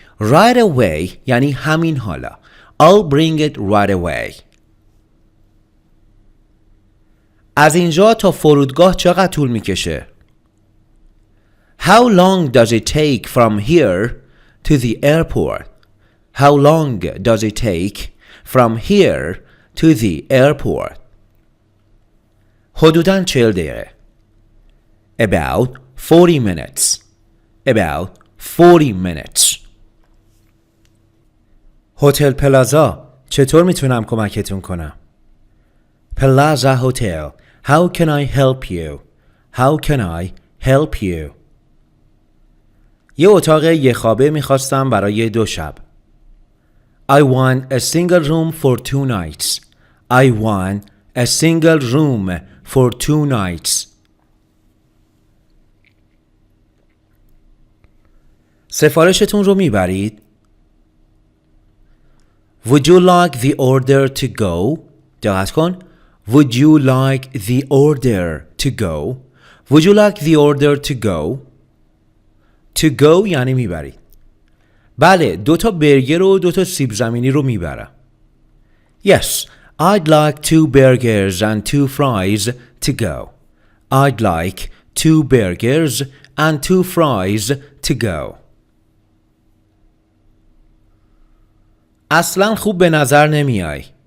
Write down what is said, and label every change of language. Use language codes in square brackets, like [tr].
[fa] Right away یعنی همین حالا. [en] I'll bring it right away. [fa] از اینجا تا فرودگاه چقدر طول میکشه؟ [en] How long does it take from here to the airport? How long does it take from here to the airport? [fa] حدوداً 40 دقیقه. [en] About 40 minutes. About 40 minutes. [fa] هتل پلازا چطور میتونم کمکتون کنم؟ Plaza Hotel. [en] How can I help you? How can I help you? [fa] یه اتاق یه خوابه میخواستم برای 2 شب. [en] I want a single room for 2 nights. I want a single room for 2 nights. [fa] سفارشتون رو میبرید؟ [en] Would you like the order to go? [fa] دقت کن. [en] Would you like the order to go? Would you like the order to go? [fa] To go یعنی میبرید. بله 2 تا برگر و 2 تا سیب زمینی رو میبرم. [en] Yes, I'd like 2 burgers and 2 fries to go. I'd like 2 burgers and 2 fries to go. [fa] اصلاً خوب به نظر نمیای.